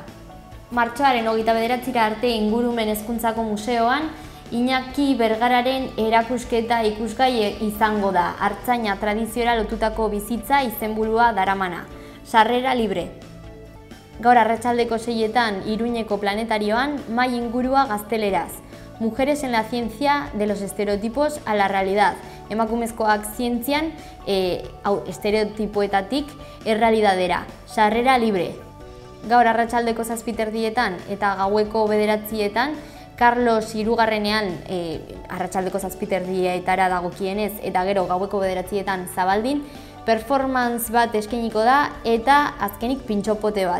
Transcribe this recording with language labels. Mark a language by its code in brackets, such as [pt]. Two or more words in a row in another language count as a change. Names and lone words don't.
[eu] Martxoaren 29 arte Ingurumen Hezkuntzako Museoan Iñaki Bergararen erakusketa ikusgai izango da. Artzaina tradiziora lotutako bizitza izenburua daramana. Sarrera libre. Gaur arratsaldeko 6etan Iruñeko planetarioan mai ingurua gazteleraz. [es] Mujeres en la ciencia de los estereotipos a la realidad. [eu] Emakumezkoak zientzian estereotipoetatik errealidadera. Sarrera libre. Gaur arratsaldeko 7:00 eta gaueko 9:00 Carlos Hirugarrenean arratsaldeko 7:00 dagokienez eta gero gaueko 9:00 Zabaldin performance bat eskainiko da eta azkenik pintxopote bat.